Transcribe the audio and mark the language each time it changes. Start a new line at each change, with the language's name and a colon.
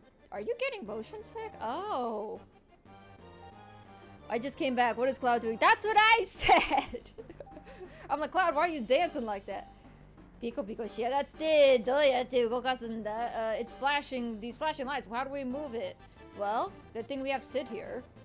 English: Are you getting motion sick? Oh. I just came back. What is Cloud doing? That's what I said! I'm like, Cloud, why are you dancing like that?
Japanese: Pico pico しやがって、どうやって動かすんだ?
English: It's flashing, these flashing lights. How do we move it? Well, good thing we have Sid here.